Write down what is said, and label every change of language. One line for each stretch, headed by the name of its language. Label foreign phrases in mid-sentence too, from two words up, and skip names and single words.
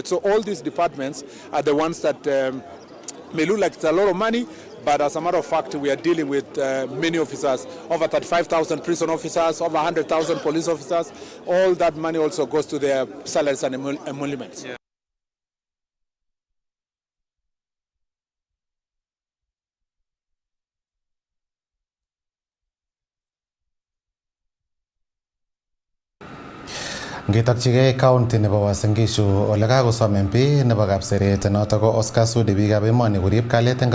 English: So all these departments are the ones that may look like it's a lot of money, but as a matter of fact, we are dealing with many officers, over 35,000 prison officers, over 100,000 police officers. All that money also goes to their salaries and emoluments. Yeah.
Kalenjin: Ngitakchigei county nebo Uasin Gishu ole kakosom MP nebo Kapseret notok ko Oscar Sudi biikab emoni korib kalyet eng